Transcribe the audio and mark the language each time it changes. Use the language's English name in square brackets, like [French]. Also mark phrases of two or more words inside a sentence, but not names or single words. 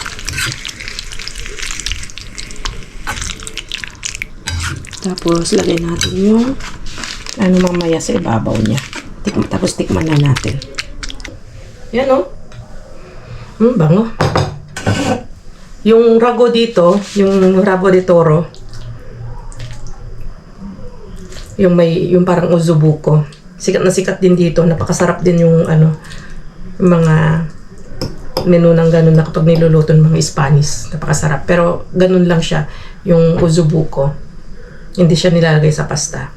[Filipino] Tapos, lagay natin yung mamaya sa ibabaw niya. Tapos, tikman na natin. Yan, bango. Yung rago dito, yung [Spanish] rabo de toro, [Filipino] yung parang uzubuko. Sikat na sikat din dito. Napakasarap din yung mga menu ng ganun na kapag niluluto ng mga Spanish. Napakasarap. Pero ganun lang siya, yung uzubuko. Hindi siya nilalagay sa pasta.